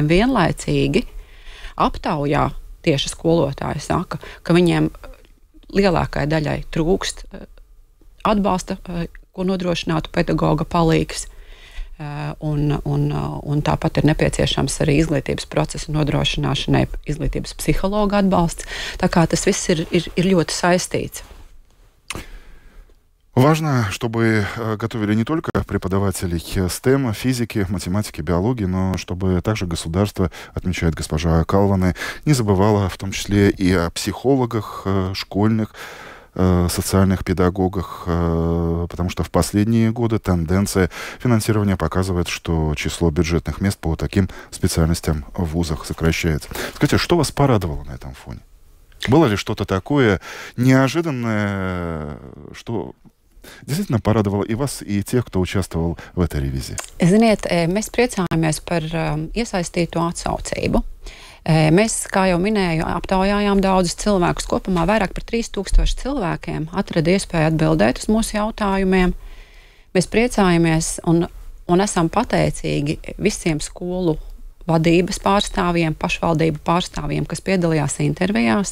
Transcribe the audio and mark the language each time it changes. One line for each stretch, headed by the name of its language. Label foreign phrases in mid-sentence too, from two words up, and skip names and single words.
Latvian: Vienlaicīgi aptaujā tieši skolotāji saka, ka viņiem lielākai daļai trūkst atbalsta, ko nodrošinātu pedagoga palīgs. Un tāpat ir nepieciešams arī izglītības procesa nodrošināšanai izglītības psihologa atbalsts. Tā kā tas viss ir ļoti saistīts.
Russian: Важно, чтобы готовили не только преподавателей STEM, физики, математики, биологии, но чтобы также государство, отмечает госпожа Калване, не забывало в том числе и о психологах школьных, социальных педагогах, потому что в последние годы тенденция финансирования показывает, что число бюджетных мест по таким специальностям в вузах сокращается. Скажите, что вас порадовало на этом фоне? Было ли что-то такое неожиданное, что действительно порадовало и вас, и тех, кто участвовал в этой ревизии?
Latvian: Ziniet, mēs priecājamies par iesaistīto atsaucību. Mēs, kā jau minēju, aptaujājām daudzus cilvēkus. Kopumā vairāk par 3000 cilvēkiem atrada iespēju atbildēt uz mūsu jautājumiem. Mēs priecājamies un esam pateicīgi visiem skolu vadības pārstāvjiem, pašvaldību pārstāvjiem, kas piedalījās intervijās.